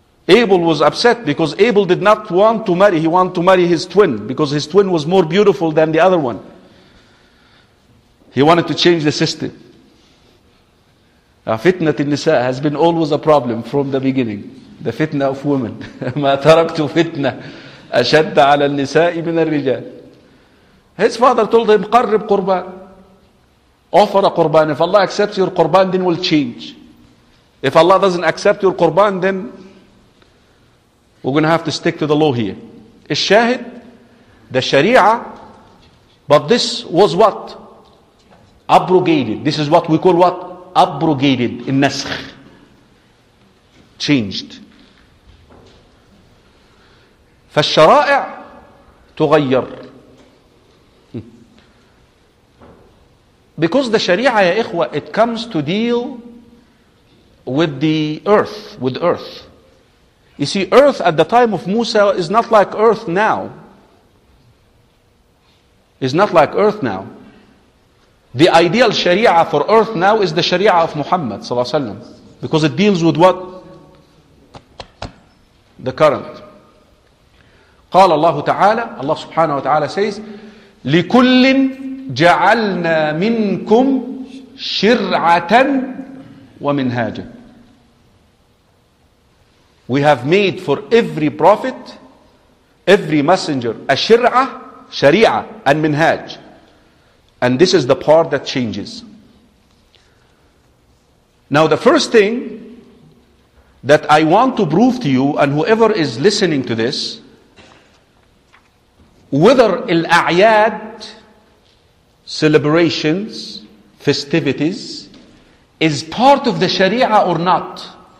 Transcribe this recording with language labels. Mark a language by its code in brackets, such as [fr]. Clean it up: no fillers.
[en] Abel was upset because Abel did not want to marry. He wanted to marry his twin because his twin was more beautiful than the other one. He wanted to change the system. Fitnat al-Nisa has been always a problem from the beginning. The fitna of women. [ar] ما تركت فتنة أشد على النساء من الرجال. [en] His father told him, [ar] قرب قربان. [en] Offer a قربان. If Allah accepts your قربان, then we'll change. If Allah doesn't accept your قربان, then we're going to have to stick to the law here. الشاهد, the Sharia, but this was what? Abrogated. This is what we call what? Abrogated. [ar] النسخ. [en] Changed. [ar] فالشرائع تغير. [en] Because the Sharia, ya ikhwa, it comes to deal with the earth, with earth. You see, earth at the time of Musa is not like earth now. It's not like earth now. The ideal Sharia for earth now is the Sharia of Muhammad, sallallahu alaihi wasallam, because it deals with what? The current. [ar] قال الله تعالى, الله سبحانه وتعالى [en] says, [ar] لكل جعلنا منكم شرعة ومنهاجا. [en] We have made for every prophet, every messenger, a shir'ah, sharia, and minhaj. And this is the part that changes. Now the first thing that I want to prove to you, and whoever is listening to this, whether al-a'yad, celebrations, festivities, is part of the sharia or not.